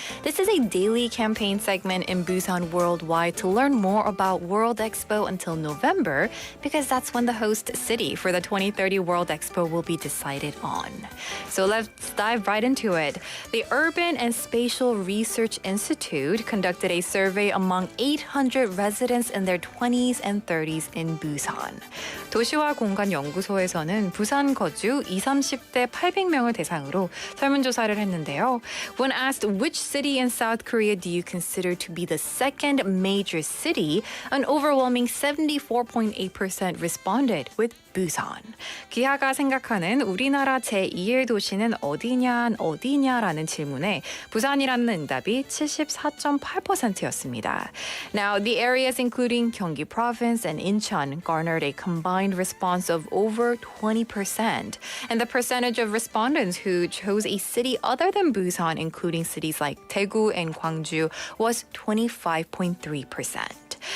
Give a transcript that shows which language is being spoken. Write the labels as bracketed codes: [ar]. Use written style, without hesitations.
[en] This is a daily campaign segment in Busan Worldwide to learn more about World Expo until November, because that's when the host city for the 2030 World Expo will be decided on. So let's dive right into it. The Urban and Spatial Research Institute conducted a survey among 800 residents in their 20s and 30s in Busan. [ko] 도시와 공간 연구소에서는 부산 거주 20, 30대 800명을 대상으로 설문조사를 했는데요. [en] When asked which city in South Korea do you consider to be the second major city, an overwhelming 74.8% responded with Busan. [ko] 기아가 생각하는 우리나라 제2의 도시는 어디냐라는 질문에 부산이라는 응답이 74.8%였습니다. [en] Now, the areas including Gyeonggi Province and Incheon garnered a combined response of over 20%. And the percentage of respondents who chose a city other than Busan, including cities like Daegu and Gwangju, was 25.3%.